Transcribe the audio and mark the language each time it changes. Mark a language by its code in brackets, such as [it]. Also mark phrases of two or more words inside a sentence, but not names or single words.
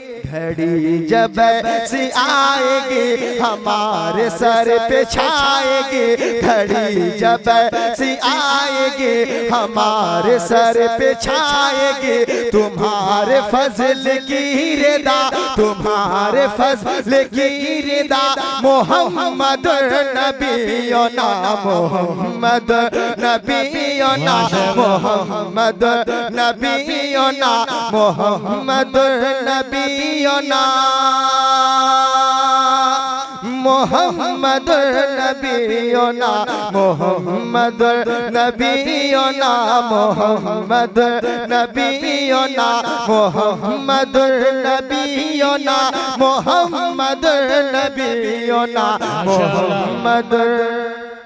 [hi] घड़ी जब ऐसी आएगी हमारे सर पे छाएगी। घड़ी जब ऐसी आएगी हमारे सर पे छाएगी। तुम्हारे फजल की रिदा, तुम्हारे फजल की रिदा। [ar] محمد نبينا، محمد نبينا، محمد نبينا، محمد نبينا, محمد نبينا، محمد نبينا، محمد نبينا، محمد نبينا، محمد نبينا، محمد.